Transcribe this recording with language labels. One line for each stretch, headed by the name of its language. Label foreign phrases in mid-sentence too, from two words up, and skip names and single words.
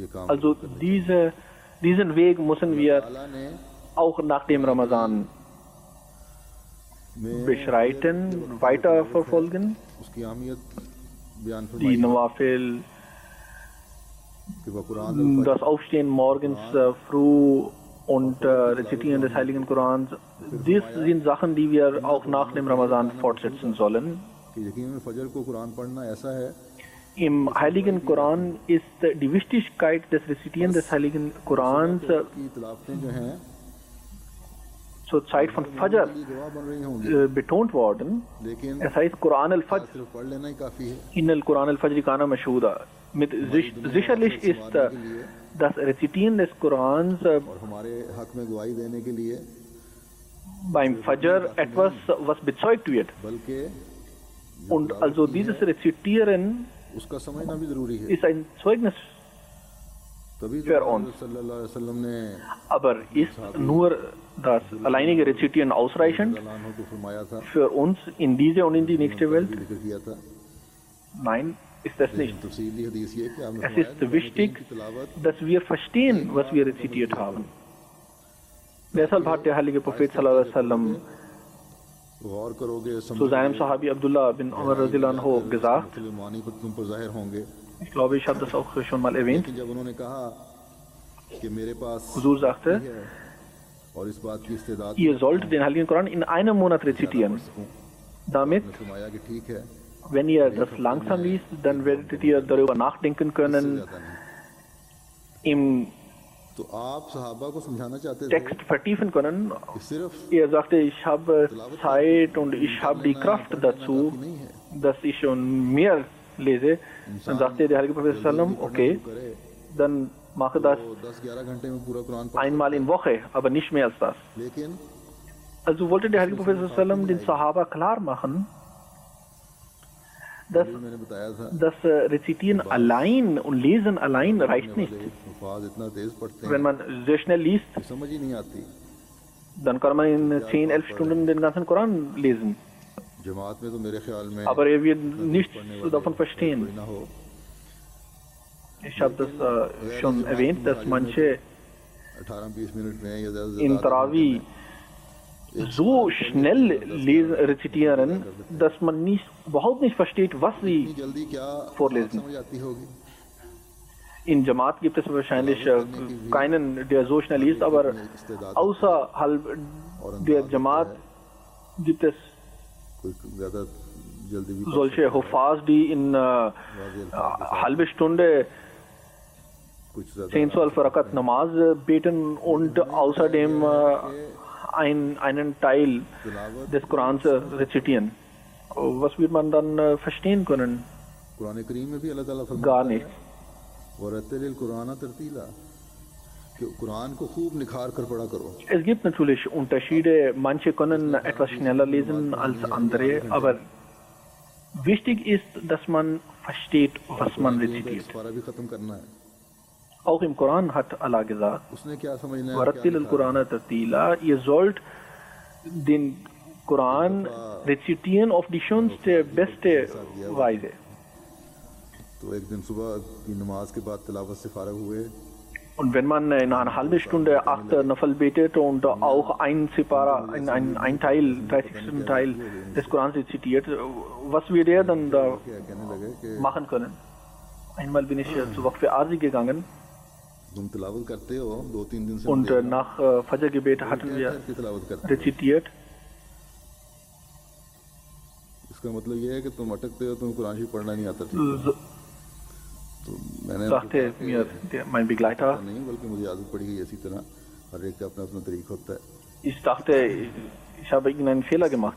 German: Also diesen Weg müssen wir
Urdu: اللہ نے
German: auch nach dem Ramadan
Urdu: में
German: beschreiten, weiterverfolgen.
Urdu: اس کی اہمیت بیان
German: Die
Urdu: फरमाई
German: Nawafil,
Urdu: کہ وہ قرآن
German: das Aufstehen morgens früh und Rezitieren des Heiligen Korans, dies sind Sachen, die wir auch nach dem Ramadan fortsetzen sollen.
Urdu: کہ یقین فجر کو قرآن پڑھنا ایسا ہے
German: Im Heiligen Koran ist die Wichtigkeit des Rezitieren des Heiligen Korans
Urdu: کہ تلاوتیں جو ہیں
German: zur Zeit von Fajr
Urdu: یہ گواہ بن رہی ہوں گی,
German: betont worden.
Urdu: लेकिन
German: Es heißt
Arabic: قرآن الفجر,
Urdu: صرف پڑھ لینا ہی کافی ہے.
Arabic: إن قرآن الفجر كان مشهودا.
German: Sicherlich ist das Rezitieren des Korans
Urdu: اور ہمارے حق میں گواہی دینے کے لیے
German: beim Fajr etwas, was bezeugt wird.
Urdu: बल्कि
German: Und also dieses Rezitieren
Urdu: اس کا سمجھنا بھی ضروری ہے.
German: ist ein Zeugnis,
Urdu: तभी
German: für uns.
Arabic: صلى الله عليه وسلم ने
German: aber ist nur das alleinige Rezitieren ausreichend
Urdu: اللہ کو فرمایا تھا,
German: für uns in diese und in die nächste Welt?
Urdu: ذکر کیا تھا.
German: Nein, ist es nicht.
Urdu: تفصیلی حدیث یہ کہ آپ نے
German: Es ist wichtig, dass wir verstehen, was wir rezitiert haben. Deshalb hat der heilige Prophet
Arabic: صلى الله عليه وسلم
Urdu: غور کرو گے
German: zu seinem Sahabi Abdullah bin Umar
Arabic: رضي الله عنه
German: gesagt,
Urdu: معانی پر تم پر ظاہر ہوں گے,
German: ich glaube, ich habe das auch schon mal erwähnt,
Urdu: لیکن جب انہوں نے کہا کہ میرے پاس
German: Huzur sagte,
Urdu: ہے اور اس بات کی استعداد
German: ihr sollt den Heiligen Koran in einem Monat rezitieren. Damit,
Urdu: نے فرمایا کہ ٹھیک ہے,
German: wenn ihr das langsam liest, dann werdet ihr darüber nachdenken können,
Urdu: جاتا نہیں.
German: im
Urdu: تو آپ صحابہ کو سمجھانا چاہتے تھے
German: Text vertiefen können.
Urdu: کہ صرف
German: Er sagte, ich habe Zeit und ich habe die Kraft dazu,
Urdu: نہیں ہے,
German: dass ich schon mehr lese. Dann sagte der Heilige Prophet sallam, okay,
Urdu: करे
German: dann mache das
Urdu: تو 10-11 گھنٹے میں پورا قرآن پڑھ,
German: einmal in Woche, aber nicht mehr als das.
Urdu: लेकिन
German: Also wollte der Heilige Prophet sallam den Sahaba klar machen, dass
Urdu: ابھی میں نے بتایا تھا
German: das Rezitieren allein und Lesen allein reicht nicht.
Urdu: الفاظ اتنا تیز پڑھتے
German: Wenn
Urdu: हैं
German: man sehr schnell liest,
Urdu: کہ سمجھ ہی نہیں آتی.
German: dann kann man in 10, 11 Stunden den ganzen Koran lesen.
Urdu: جماعت میں تو میرے خیال میں
German: Aber er wird nichts davon verstehen.
Urdu: کوئی نہ ہو,
German: Ich habe das schon erwähnt, dass manche
Urdu: 18-20 منٹ میں یا زیادہ سے
German: in
Urdu: ज्यादा
German: Tarawi so schnell lesen, rezitieren, dass man überhaupt nicht versteht, was sie
Urdu: اتنی جلدی کیا
German: vorlesen.
Urdu: سمجھ آتی ہوگی.
German: In Jamaat gibt es wahrscheinlich keinen, der so schnell liest, aber außerhalb der Jamaat gibt es
Urdu: کوئی زیادہ جلدی بھی
German: solche Hufaz, die in halbe Stunde
Urdu: کچھ زیادہ
German: 10, 12 Rakat Namaz beten und außerdem einen Teil
Urdu: तिलावत
German: des Korans rezitieren. Was wird man dann verstehen können?
Urdu: قرآن کریم میں بھی اللہ تعالیٰ
German: Gar
Urdu: فرماتا ہے
German: nichts.
Arabic: ورتل القرآن ترتيلا,
Urdu: کہ قرآن کو خوب نکھار کر پڑھا کرو.
German: Es gibt natürlich Unterschiede. Manche können etwas schneller lesen als andere, aber wichtig ist, dass man versteht, was man rezitiert.
Urdu: اس پارہ بھی ختم کرنا ہے.
German: Auch im Koran hat Allah gesagt,
Urdu: اس نے کیا سمجھنا ہے,
Arabic: ورتل القرآن ترتيلا,
German: ihr sollt den Koran rezitieren auf die schönste, beste Weise.
Urdu: تو ایک دن صبح کی نماز کے بعد تلاوت سے فارغ ہوئے,
German: Und wenn man in einer halben Stunde 8 Nafal betet und auch ein Teil, 30. Teil des Korans rezitiert, was wird er dann da
Urdu: کیا کہنے لگے کہ
German: machen können? Einmal bin ich zu Waqf Arzi gegangen
Urdu: تم تلاوت کرتے ہو 2-3 دن سے
German: und
Urdu: मुझे
German: nach Fajr-Gebet hatten wir
Urdu: کی تلاوت کرتے ہو.
German: rezitiert.
Urdu: اس کا مطلب یہ ہے کہ تم اٹکتے ہو، تم قرآن شریف پڑھنا نہیں آتا ٹھیک.
German: So
Urdu: تو میں نے
German: sagte mir mein Begleiter,
Urdu: نہیں، بلکہ مجھے عادت پڑی گئی اسی طرح، ہر ایک کا اپنا اپنا طریقہ ہوتا ہے.
German: ich dachte, ich habe irgendeinen Fehler gemacht.